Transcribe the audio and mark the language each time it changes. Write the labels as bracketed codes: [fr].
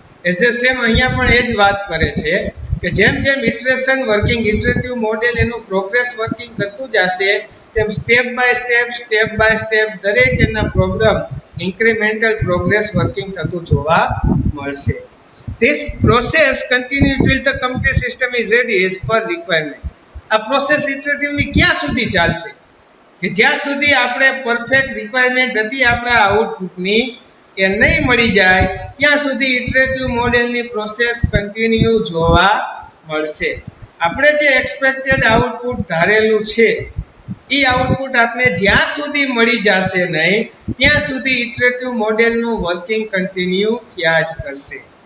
[gu] As a same અહીંયા પણ એ જ વાત કરે છે કે જેમ જેમ ઇટરેશન વર્કિંગ, ઇટરેટિવ મોડેલ એનું પ્રોગ્રેસ વર્કિંગ કરતું જશે, તેમ સ્ટેપ બાય સ્ટેપ દરેક એના પ્રોગ્રામ ઇન્ક્રીમેન્ટલ પ્રોગ્રેસ વર્કિંગ થતું જોવા મળશે. [en] This process continues till the complete system is ready as per requirement. [gu] આ પ્રોસેસ ઇટરેટિવલી ક્યાં સુધી ચાલશે? કે જ્યાં સુધી આપણે પરફેક્ટ રિક્વાયરમેન્ટ હતી આપણા આઉટપુટની એ નહીં મળી જાય, ત્યાં સુધી ઇટરેટિવ મોડેલની પ્રોસેસ કન્ટિન્યુ જોવા મળશે. આપણે જે એક્સપેક્ટેડ આઉટપુટ ધારેલું છે એ આઉટપુટ આપણે જ્યાં સુધી મળી જશે નહીં, ત્યાં સુધી ઇટરેટિવ મોડેલનું વર્કિંગ કન્ટિન્યુ થયા જ કરશે.